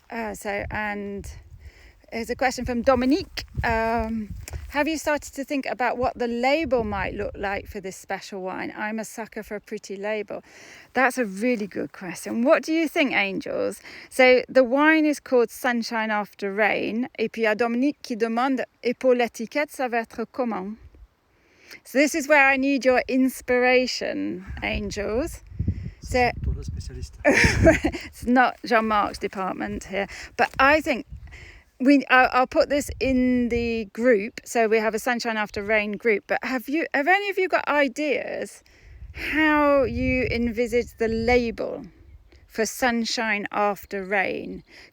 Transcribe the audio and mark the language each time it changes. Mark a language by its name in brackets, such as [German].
[English] And here's a question from Dominique. Have you started to think about what the label might look like for this special wine? I'm a sucker for a pretty label. That's a really good question. What do you think, Angels? So the wine is called Sunshine After Rain. [French] Et puis il y a Dominique qui demande, et pour l'étiquette, ça va être comment? [English] So this is where I need your inspiration, Angels. So [French] Toi la spécialiste. [English] it's not Jean-Marc's department here, but I think I'll put this in the group. So we have a Sunshine After Rain group. But have any of you got ideas how you envisage the label for Sunshine After Rain?